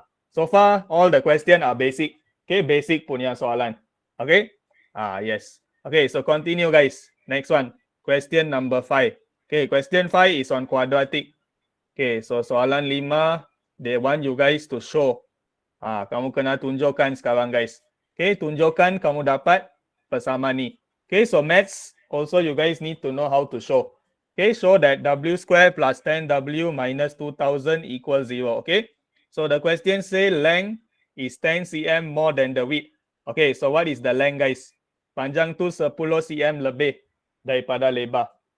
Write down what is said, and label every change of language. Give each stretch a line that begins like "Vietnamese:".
English: So far, all the question are basic.
Malay: Okay, basic punya soalan. Okay? Yes.
English: Okay, so continue guys. Next one. Question number 5. Okay, question 5 is on quadratic. Okay, so soalan 5, they want you guys to show.
Malay: Kamu kena tunjukkan sekarang guys. Okay, tunjukkan kamu dapat persamaan ni.
English: Okay, so maths also you guys need to know how to show. Okay, show that W square plus 10W minus 2,000 equals 0. Okay, so the question say length is 10 cm more than the width. Okay, so what is the length guys?
Malay: Panjang tu 10 cm lebih daripada lebar.